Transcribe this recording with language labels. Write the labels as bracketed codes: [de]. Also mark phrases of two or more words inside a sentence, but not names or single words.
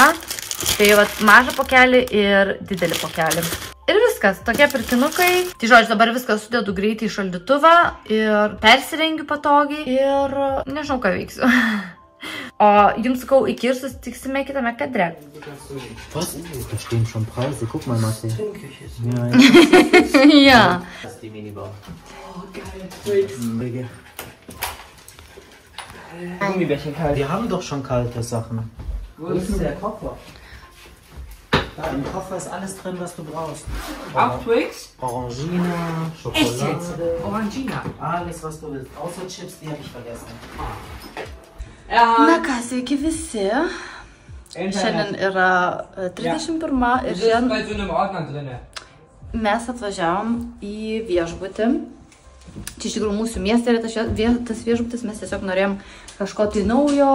[lt] Tai vat mažą pokelį ir didelį pokelį. Ir viskas, tokie pirkinukai. Tai žodžiu, dabar viską sudedu greitai į šaldytuvą ir persirengiu patogiai ir nežinau, ką veiksiu. O jums sakau, iki ir susitiksime kitame kadre. [de] Was? Da stehen schon Preise. Guck mal, Martin. Ja. Das ist die Minibar. Oh, geil. Gummibärchen kalt. Wir haben doch schon kalte Sachen. Wo ist denn der Koffer? Da im Koffer ist alles drin, was du brauchst. Auch Twix? Orangina, Schokolade. Echt jetzt? Orangina? Alles, was du willst. Außer Chips, die habe ich vergessen. [lt] Na ką, sveiki visi. Šiandien yra 31 ir šiandien mes atvažiavom į viešbutį. Čia iš tikrųjų mūsų mieste yra tas viešbutis, mes tiesiog norėjom kažko tai naujo.